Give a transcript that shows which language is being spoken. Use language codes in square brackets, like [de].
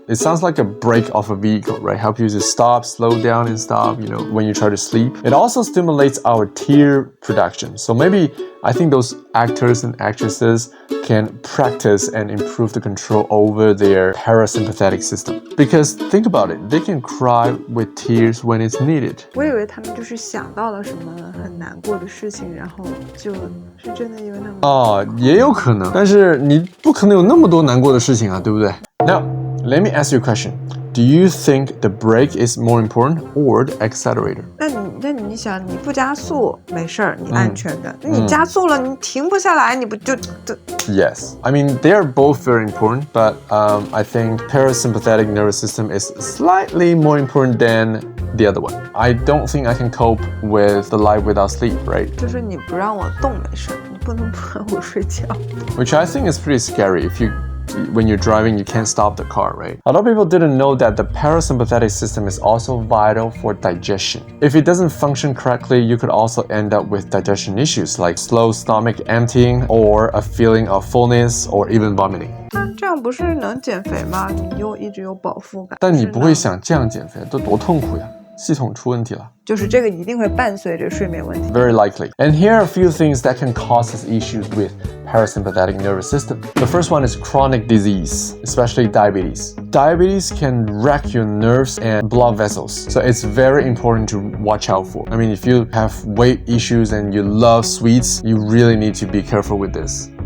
[en] It sounds like a brake of a vehicle, right? Help you to stop, slow down and stop, when you try to sleep. It also stimulates our tear production. So maybe I think those actors and actresses can practice and improve the control over their parasympathetic system. Because think about it, they can cry with tears when it's needed. [zh] 我以为他们就是想到了什么很难过的事情，然后就是真的因为那么也有可能，但是你不可能有那么多难过的事情啊，对不对？ [en] Now, let me ask you a question. Do you think the brake is more important or the accelerator? [zh] 那你想，你不加速没事儿，你安全的。那你加速了，你停不下来，你不就 [en] Yes. I mean, they are both very important, but I think parasympathetic nervous system is slightly more important than the other one. I don't think I can cope with the life without sleep, right? [zh] 就是你不让我动没事儿，你不能不让我睡觉。 [en] Which I think is pretty scary when you're driving, you can't stop the car, right? A lot of people didn't know that the parasympathetic system is also vital for digestion. If it doesn't function correctly, you could also end up with digestion issues like slow stomach emptying or a feeling of fullness or even vomiting. [zh] 这样不是能减肥吗？你又一直有饱腹感。但你不会想这样减肥，都多痛苦呀！系统出问题了。就是这个一定会伴随着睡眠问题。 [en] Very likely. And here are a few things that can cause us issues with parasympathetic nervous system. The first one is chronic disease, especially diabetes. Diabetes can wreck your nerves and blood vessels, so it's very important to watch out for. I mean, if you have weight issues and you love sweets, you really need to be careful with this.